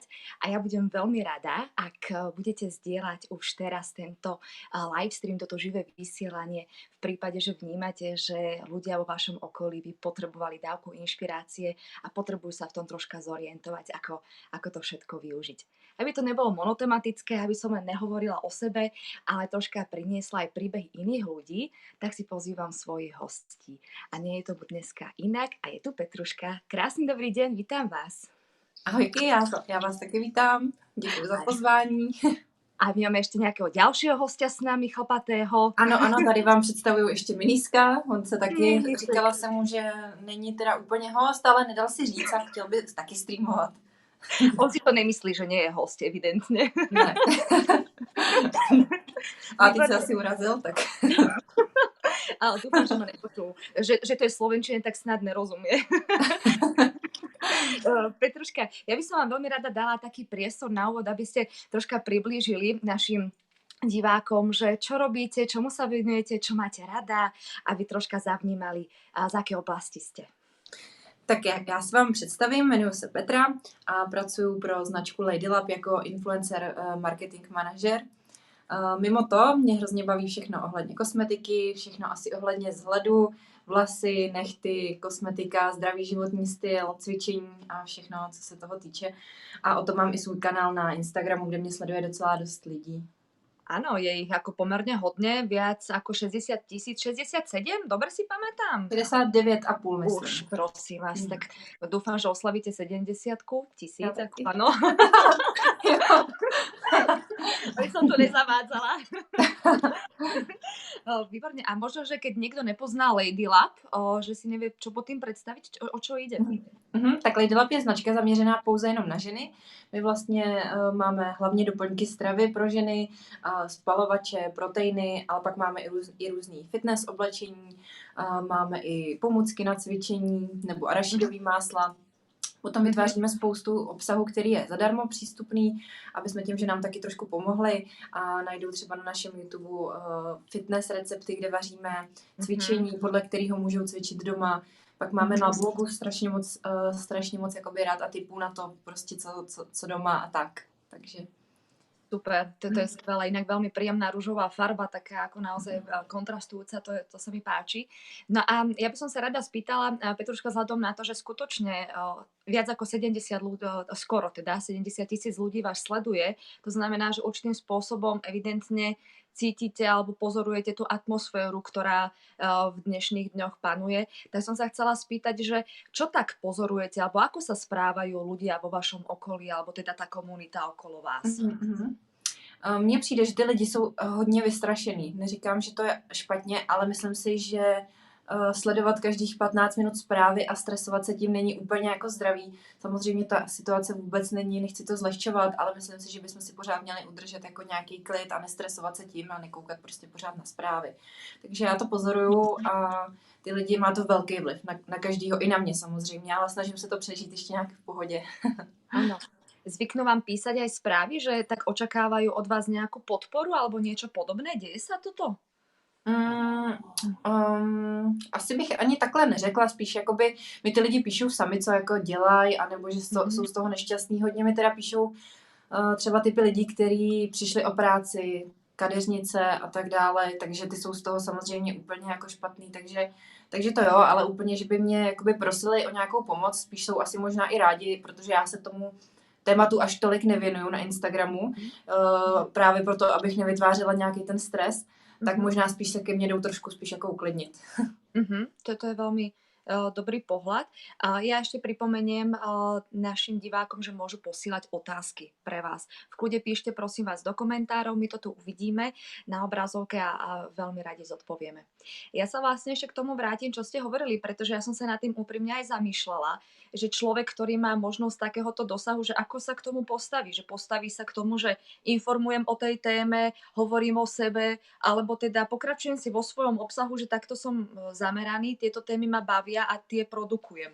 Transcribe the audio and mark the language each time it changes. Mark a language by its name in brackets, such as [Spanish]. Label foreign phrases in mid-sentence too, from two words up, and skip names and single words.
[Slovak] A ja budem veľmi rada, ak budete zdieľať už teraz tento live stream, toto živé vysielanie v prípade, že vnímate, že ľudia vo vašom okolí by potrebovali dávku inšpirácie a potrebujú sa v tom troška zorientovať, ako to všetko využiť. Aby to nebolo monotematické, aby som len nehovorila o sebe, ale troška priniesla aj príbeh iných ľudí, tak si pozývam svojich hostí. A nie je to dneska inak a je tu Petruška. Krásny dobrý deň, vítam vás. [Czech] Ahojky, já vás taky vítám. Děkuji za pozvání. A my máme ještě nějakého dalšího hostia s námi, chlapatého. Ano, tady vám představuju ještě Miniska. On se taky, říkala jsem mu, že není teda úplně host, ale nedal si říct a chtěl by taky streamovat. [Slovak] On si to nemyslí, že nie je host, evidentně. [Czech] Ne. A teď se asi urazil, tak... [Slovak] Ale dúfam, že ma nepočul. Že to je slovenčine, tak snad nerozumie. Petruška, ja by som vám veľmi rada dala taký priestor na úvod, aby ste troška priblížili našim divákom, že čo robíte, čomu sa venujete, čo máte rada, aby troška zavnímali, z aké oblasti ste. [Czech] Tak já se vám představím, jmenuji se Petra a pracuji pro značku Ladylab jako influencer marketing manažer. Mimo to mě hrozně baví všechno ohledně kosmetiky, všechno asi ohledně vzhledu, vlasy, nehty, kosmetika, zdravý životní styl, cvičení a všechno, co se toho týče. A o to mám i svůj kanál na Instagramu, kde mě sleduje docela dost lidí. [Slovak] Áno, je ich ako pomerne hodne, viac ako 60 000, 67, dobre si pamätám? [Czech] 59,5 myslím. [Slovak] Už, prosím vás, tak dúfam, že oslavíte 70 tisíc, Ja áno. Aby som to nezavádzala. Výborne, a možno, že keď niekto nepozná Ladylab, že si nevie, čo pod tým predstaviť, o čo ide? [Czech] Tak Ladylab je značka zaměřená pouze jenom na ženy. My vlastně máme hlavně doplňky stravy pro ženy, spalovače, proteiny, ale pak máme i různý fitness oblečení, máme i pomůcky na cvičení nebo arašidový másla. Potom vytváříme spoustu obsahu, který je zadarmo přístupný, aby jsme tím, že nám taky trošku pomohli a najdou třeba na našem YouTube fitness recepty, kde vaříme cvičení, podle kterého můžou cvičit doma. Pak máme na blogu strašně moc jakoby rád a tipů na to, prostě co doma a tak. Takže... [Slovak] Super, to je skvelé. Inak veľmi príjemná ružová farba, taká ako naozaj kontrastujúca, to sa mi páči. No a ja by som sa rada spýtala, Petruška, vzhľadom na to, že skutočne viac ako 70 ľudí, skoro teda 70 000 ľudí vás sleduje, to znamená, že určitým spôsobom evidentne cítite alebo pozorujete tú atmosféru, ktorá v dnešných dňoch panuje. Tak som sa chcela spýtať, že čo tak pozorujete, alebo ako sa správajú ľudia vo vašom okolí, alebo teda tá komunita okolo vás? [Czech] Mně přijde, že ty lidi jsou hodně vystrašený. Neříkám, že to je špatně, ale myslím si, že sledovat každých 15 minut zprávy a stresovat se tím není úplně jako zdravý. Samozřejmě ta situace vůbec není, nechci to zlehčovat, ale myslím si, že bychom si pořád měli udržet jako nějaký klid a nestresovat se tím a nekoukat prostě pořád na zprávy. Takže já to pozoruju a ty lidi, má to velký vliv na každýho, i na mě samozřejmě, ale snažím se to přežít ještě nějak v pohodě. [Slovak] Áno. Zvyknú vám písať aj správy, že tak očakávajú od vás nejakú podporu alebo niečo podobné? Deje sa toto? [Czech] Asi bych ani takhle neřekla, spíš jakoby mi ty lidi píšou sami, co jako dělají, anebo že jsou z toho nešťastní. Hodně mi teda píšou třeba typy lidí, kteří přišli o práci, kadeřnice a tak dále, takže ty jsou z toho samozřejmě úplně jako špatný, takže to jo, ale úplně, že by mě jakoby prosili o nějakou pomoc, spíš jsou asi možná i rádi, protože já se tomu tématu až tolik nevěnuju na Instagramu, právě proto, abych nevytvářela nějaký ten stres, tak možná spíš se ke mně jdou trošku spíš jako uklidnit. [Slovak] To je veľmi dobrý pohľad. A ja ešte pripomeniem našim divákom, že môžu posílať otázky pre vás. V kľude píšte prosím vás do komentárov, my to tu uvidíme na obrazovke a veľmi radi zodpovieme. Ja sa vlastne ešte k tomu vrátim, čo ste hovorili, pretože ja som sa nad tým úprimne aj zamýšľala, že človek, ktorý má možnosť takéhoto dosahu, že ako sa k tomu postaví, že postaví sa k tomu, že informujem o tej téme, hovorím o sebe, alebo teda pokračujem si vo svojom obsahu, že takto som zameraný, tieto témy ma bavia a tie produkujem.